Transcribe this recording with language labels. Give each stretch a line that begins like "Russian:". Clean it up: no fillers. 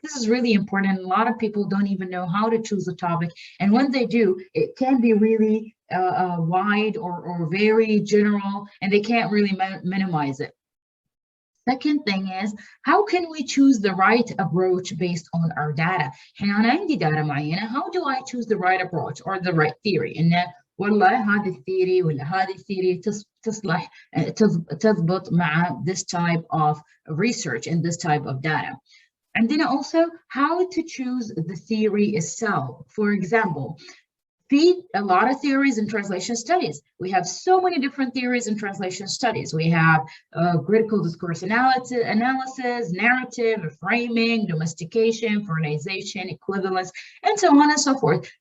English: This is really important. A lot of people don't even know how to choose a topic, and when they do, it can be really wide or very general, and they can't really minimize it. Second thing is, how can we choose the right approach based on our data?
Arabic: أنا عندي data معينة.
English: How do I choose the right approach or the right theory?
Arabic: إن والله هذه الثيري ولا هذه الثيري تصلح تضبط مع
English: this type of research and this type of data. And then also how to choose the theory itself. For example, a lot of theories in translation studies. We have so many different theories in translation studies. We have critical discourse analysis, narrative, framing, domestication, foreignization, equivalence, and so on and so forth.